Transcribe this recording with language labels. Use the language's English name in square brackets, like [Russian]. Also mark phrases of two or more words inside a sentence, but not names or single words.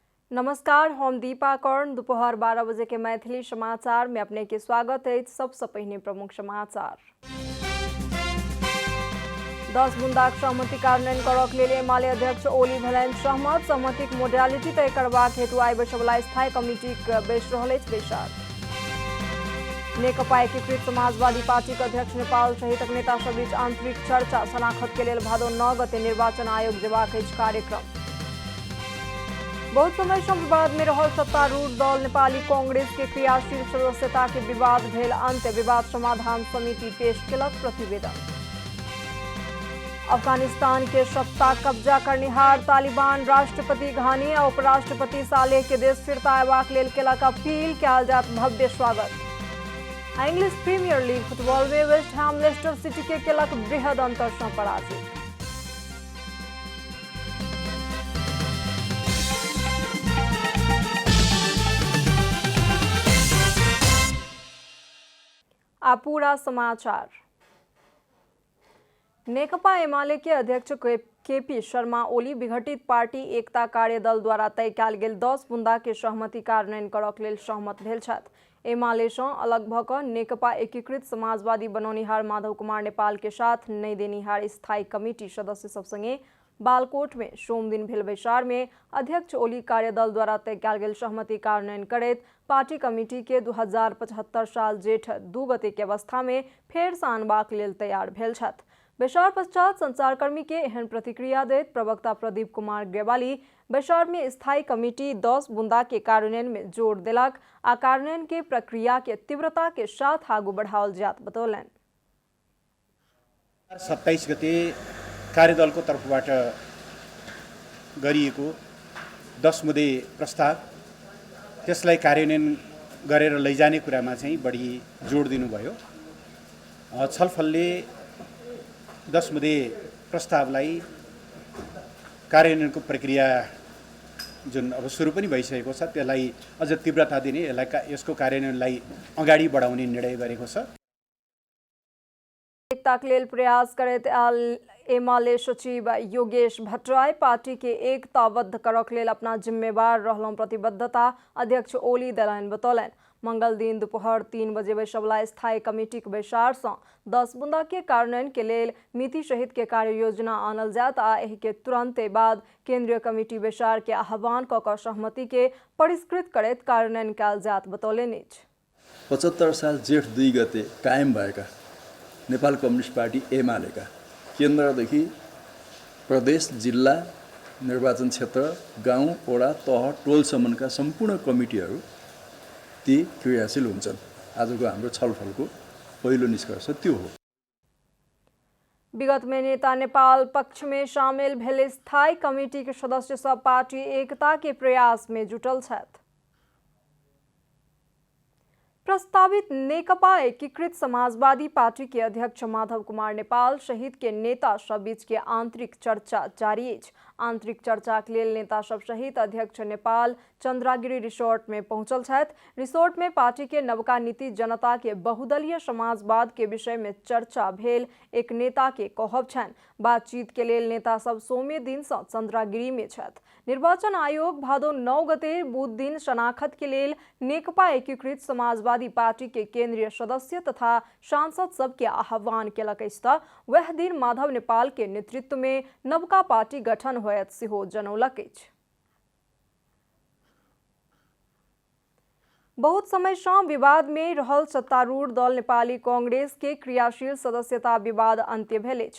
[Maithili] नमस्कार, हम दीपा कर्ण। दोपहर 12 बजे के मैथिली समाचार में अपने के स्वागत है। सबसे पहले प्रमुख समाचार। 10 बूंदाक सहमति कार्यान्वयन करक लेल एमाले अध्यक्ष ओली भेलनि सहमत। सहमतिक मोडालिटी तय करबाक हेतु आइ बैसबला स्थायी कमिटीक बैस रहल अछि बैसार। नेकपा एकीकृत समाजवादी पार्टीक अध्यक्ष नेपाल सहितक नेता सभ बीच आंतरिक चर्चा। शनाखत के लेल भादो 9 गते निर्वाचन आयोग जेबाक अछि कार्यक्रम। बहुत समय से विवाद में रहल सत्तारूढ़ दल नेपाली कांग्रेस के क्रियाशील सदस्यता के विवाद भेल अंत। विवाद समाधान समिति पेश केलक प्रतिवेदन। अफगानिस्तान के सत्ता कब्जा करनिहार तालिबान राष्ट्रपति घानी आ उपराष्ट्रपति सालेह के देश फिरता अयबाक लेल केलक अपील। कयल जायत भव्य स्वागत। इंग्लिश प्रीमियर लीग फुटबॉल में वेस्ट हैम लेस्टर सिटी के केलक बृहद अंतर से पराजित। पूरा समाचार। नेकपा एमाले के अध्यक्ष केपी शर्मा ओली विघटित पार्टी एकता कार्यदल द्वारा तय कयल गेल 10 बूंदा के सहमति कार्यान्वयन करक लेल सहमत भेल छथि। एमाले सँ अलग भऽ कऽ नेकपा एकीकृत समाजवादी बनौनिहार माधव कुमार नेपाल के साथ नई देनिहार स्थायी कमिटी सदस्य सब संगे बालकोट में सोम दिन भेल बैसार में अध्यक्ष ओली कार्यदल द्वारा तय कयल गेल सहमति कार्यान्वयन करैत पार्टी कमिटी के 2075 साल जेठ 2 गते के अवस्था में फेर सँ आनबाक लेल तैयार भेल छथि। बैसार पश्चात संचारकर्मी के एहन प्रतिक्रिया दैत प्रवक्ता प्रदीप कुमार ग्रेवाली बैसार में स्थायी कमिटी 10 बूंदा के कार्यान्वयन में जोर देलक आ कार्यान्वयन के प्रक्रिया के तीव्रता के साथ आगू बढ़ाओल जात बतौलनि। [Nepali] 27 गते कार्यदलको तर्फबाट गरिएको 10 मुदे प्रस्ताव त्यसलाई कार्यान्वयन गरेर लैजाने कुरामा चाहिँ बढी जोड दिनुभयो। छलफलले 10 मुदे प्रस्तावलाई कार्यान्वयनको प्रक्रिया जुन अब सुरु पनि भइसकेको छ त्यसलाई अझ तीव्रता दिने यसको कार्यान्वयनलाई अगाडि बढाउने निर्णय गरेको छ। [Maithili] एकताक लेल प्रयास करैत एमाले सचिव योगेश भट्टराई पार्टी के एकताबद्ध करक लेल अपना जिम्मेवार रहलहुं प्रतिबद्धता अध्यक्ष ओली देलनि बतौलनि। मंगल दिन दोपहर 3 बजे बैसबला स्थायी कमिटी के बैसार सँ 10 बूंदा के कार्यान्वयन के लेल मिति सहित के कार्य योजना आनल जायत आ एहि के तुरंते बाद केंद्रीय कमिटी बैसार के आह्वान कऽ कऽ सहमति के परिष्कृत करैत कार्यान्वयन कयल जायत बतौलनि। [Nepali] 75 साल जेठ 2 गते कायम भएका नेपाल कम्युनिस्ट पार्टी एमालेका केन्द्रदेखि प्रदेश जिल्ला निर्वाचन क्षेत्र गाउँ वडा तह टोलसम्मका सम्पूर्ण कमिटीहरू ती क्रियाशील हुन्छन्। आजको हाम्रो छलफलको पहिलो निष्कर्ष त्यो हो। [Maithili] विगत में नेता नेपाल पक्ष में शामिल भेल स्थायी कमिटी के सदस्य सब पार्टी एकता के प्रयास में जुटल छथि। प्रस्तावित नेकपा एकीकृत समाजवादी पार्टी के अध्यक्ष माधव कुमार नेपाल सहित के नेता सब बीच के आंतरिक चर्चा जारी अछि। आंतरिक चर्चा के लेल नेता सब सहित अध्यक्ष नेपाल चंद्रागिरी रिसोर्ट में पहुंचल छथि। रिसोर्ट में पार्टी के नवका नीति जनता के बहुदलीय समाजवाद के विषय में चर्चा भेल एक नेता के कहब छनि। बातचीत के लेल नेता सब सोमे दिन से चंद्रागिरी में छथि। निर्वाचन आयोग भादो 9 गते बुध दिन शनाखत के लेल नेकपा एकीकृत समाजवादी पार्टी के केंद्रीय सदस्य तथा सांसद सब के आह्वान केलक अछि तऽ वह दिन माधव नेपाल के नेतृत्व में नवका पार्टी गठन होयत सेहो जनौलक अछि। बहुत समय से विवाद में रहल सत्तारूढ़ दल नेपाली कांग्रेस के क्रियाशील सदस्यता विवाद अंत्य भेल अछि।